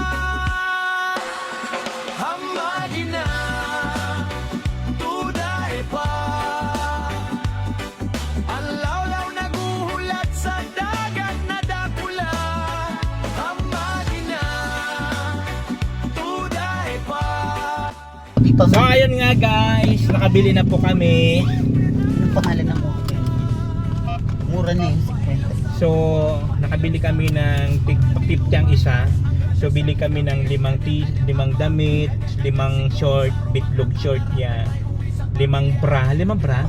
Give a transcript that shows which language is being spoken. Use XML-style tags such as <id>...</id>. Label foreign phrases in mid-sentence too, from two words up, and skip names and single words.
<bik>Hamagi na, tuday pa. Ang lawlaw naguhulat sa dagat na dakula. Hamagi na, tuday pa.</bik> <tl>Dito So na. ayun nga guys, nakabili na po kami. Anong pangalan ng okay? Mura na yung 50. So nakabili kami ng 50 ang isa. So bili kami ng 5 damit, 5 short, bitlog short niya, 5 bra, 5 bra,</tl>